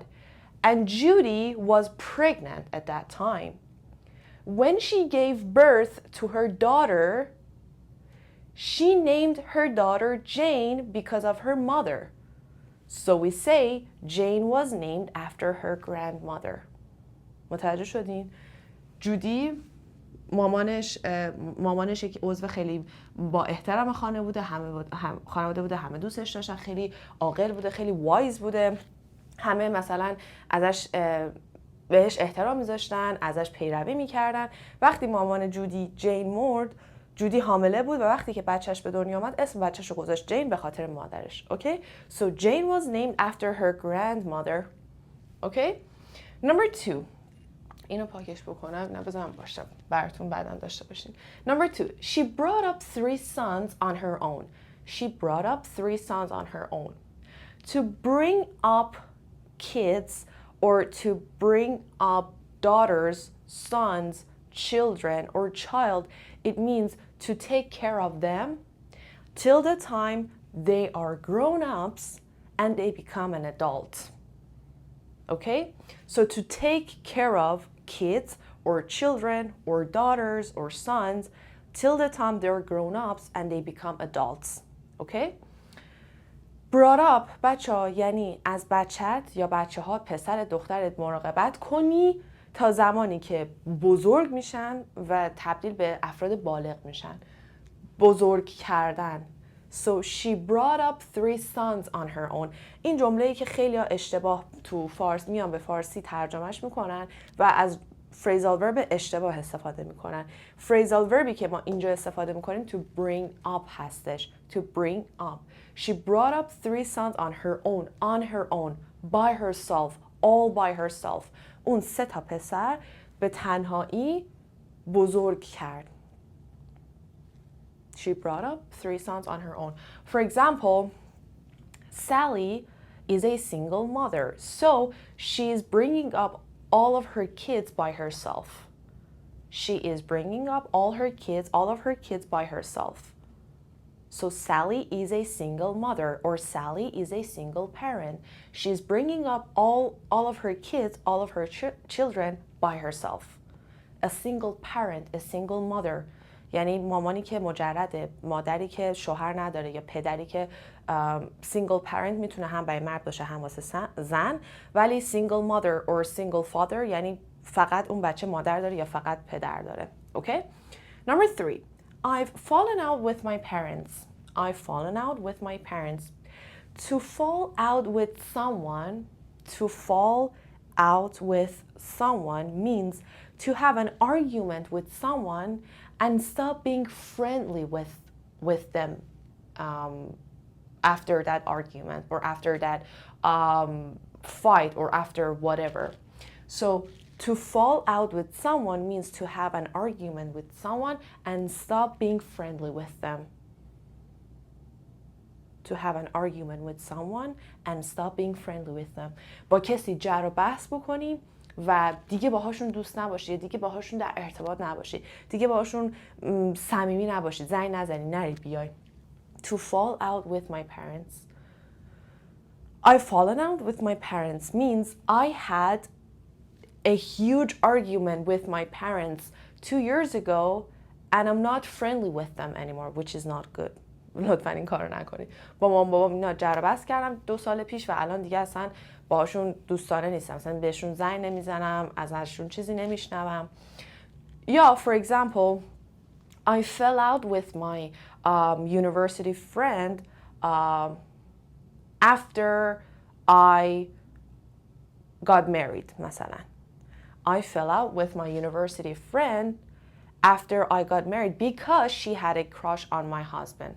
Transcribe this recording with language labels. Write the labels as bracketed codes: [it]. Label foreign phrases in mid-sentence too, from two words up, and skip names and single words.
[en] And Judy was pregnant at that time. When she gave birth to her daughter, she named her daughter Jane because of her mother. So we say Jane was named after her grandmother. [fa] متوجه شدین؟ جودی مامانش یک عضو خیلی با احترام خانواده بوده، همه دوستش داشتن، خیلی عاقل بوده، خیلی وایز بوده، همه مثلا ازش بهش احترام میذاشتن، ازش پیروی میکردن. وقتی مامان جودی جین مرد، جودی حامله بود و وقتی که بچهش به دنیا آمد اسم بچهش رو گذاشت جین به خاطر مادرش. اوکی؟ [en] So Jane was named after her grandmother. اوکی؟ Number 2. [fa] اینو پاکش بکنم، نه بذارم باشم براتون بعدم داشته باشین. [en] Number 2. She brought up 3 sons on her own. She brought up 3 sons on her own. To bring up kids or to bring up daughters, sons, children, or child, it means to take care of them till the time they are grown-ups and they become an adult. Okay? So to take care of kids or children or daughters or sons till the time they're grown-ups and they become adults. Okay? brought up [fa] بچه ها یعنی از بچت یا بچه ها پسر دخترت مراقبت کنی تا زمانی که بزرگ میشن و تبدیل به افراد بالغ میشن. بزرگ کردن. [en] So she brought up 3 sons on her own. [fa] این جمله‌ای که خیلی ها اشتباه تو فارس میان به فارسی ترجمهش میکنن و از [en] phrasal verb [fa] اشتباه استفاده میکنن. [en] phrasal verbی [fa] که ما اینجا استفاده میکنیم [en] to bring up [fa] هستش. [en] To bring up. She brought up 3 sons on her own, by herself, all by herself. [fa] اون 3 تا پسر به تنهایی بزرگ کرد. [en] She brought up 3 sons on her own. For example, Sally is a single mother, so she is bringing up all of her kids by herself. She is bringing up all of her kids by herself. So Sally is a single mother, or Sally is a single parent. She's bringing up all of her kids, all of her children by herself. A single parent, a single mother. [fa] یعنی مامانی که مجرده، مادری که شوهر نداره یا پدری که [en] single parent [fa] میتونه هم برای مرد باشه هم واسه زن، ولی [en] single mother or single father [fa] یعنی فقط اون بچه مادر داره یا فقط پدر داره. [en] Okay? Number 3. I've fallen out with my parents. I've fallen out with my parents. To fall out with someone means to have an argument with someone and stop being friendly with them after that argument or after that fight or after whatever. So to fall out with someone means to have an argument with someone and stop being friendly with them. To have an argument with someone and stop being friendly with them. [fa] با کسی جر و بحث بکنی و دیگه باهاشون دوست نباشی، دیگه باهاشون در ارتباط نباشی، دیگه باهاشون صمیمی نباشی، زنگ نزنی، نری بیای. [en] To fall out with my parents. I've fallen out with my parents means I had a huge argument with my parents 2 years ago and I'm not friendly with them anymore, which is not good. [fa] لطفا این کارو نکنید. با مامان بابام اینا جر و بحث کردم 2 سال پیش و الان دیگه اصلا باهاشون دوستانه نیستم. اصلا بهشون زنگ نمیزنم، ازشون چیزی نمیشنوم. [en] یا for example, I fell out with my university friend after I got married مثلا. I fell out with my university friend after I got married because she had a crush on my husband.